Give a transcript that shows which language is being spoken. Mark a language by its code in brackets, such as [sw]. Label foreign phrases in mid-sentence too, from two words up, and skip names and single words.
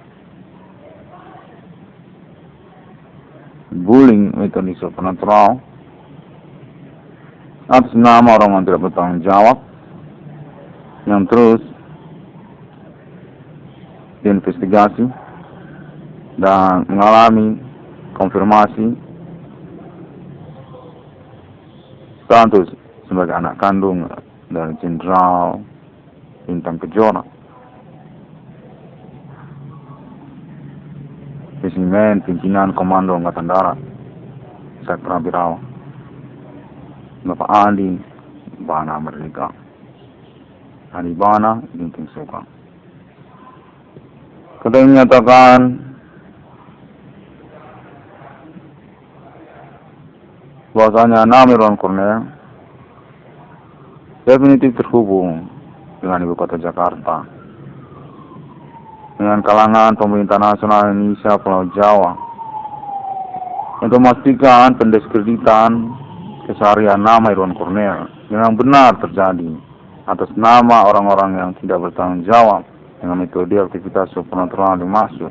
[id] bullying metode supernatural atas nama orang yang tidak bertanggung jawab yang terus diinvestigasi dan mengalami konfirmasi status sebagai anak kandung dari Jenderal Bintang Kejora, Spesimen Pimpinan Komando Angkatan Darat Sektor Abirawa, Bapak Adi Bana Merdeka, Adi Bana Ginting Suka. Kita menyatakan bahwasanya nama Irwan Cornel definitif terhubung dengan ibu kota Jakarta, dengan kalangan pemerintah nasional Indonesia Pulau Jawa, untuk memastikan pendiskreditan keseharian nama Irwan Cornel yang benar terjadi atas nama orang-orang yang tidak bertanggung jawab dengan metode aktivitas supernatural dimaksud.